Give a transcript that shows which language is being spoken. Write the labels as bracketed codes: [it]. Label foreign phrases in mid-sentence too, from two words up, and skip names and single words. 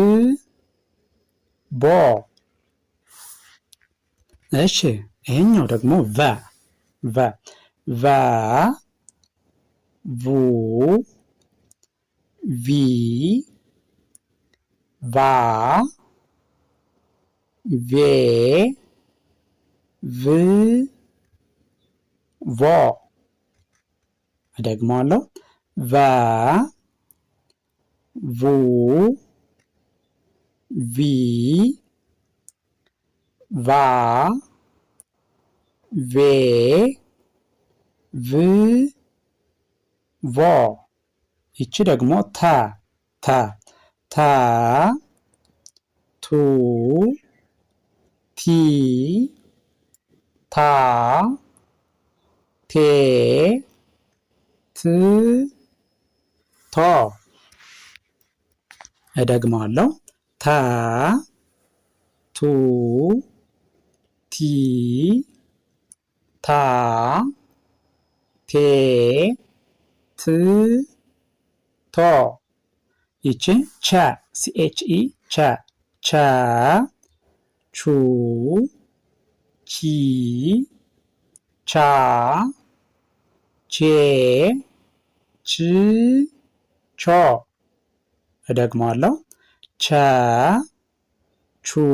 [am] ቦ። እሺ ይሄኛው ደግሞ ቨ ቨ ቨ ቡ ቪ ቫ ቬ ቭ ቮ። እደግመዋለሁ። ቨ ቡ ቪ ቫ ቬ ቭ ቮ። ይቺ ደግሞ ተ ተ ተ ቱ ቲ ታ ቴ ት ቶ። እደግመዋለሁ። ተ ቱ ቲ ታ ቴ ት ቶ። ይቺ ቸ ሲኤችኢ ቸ ቸ ቹ ቺ ቻ ቼ ች ቾ። እደግመዋለሁ። ቸ ቹ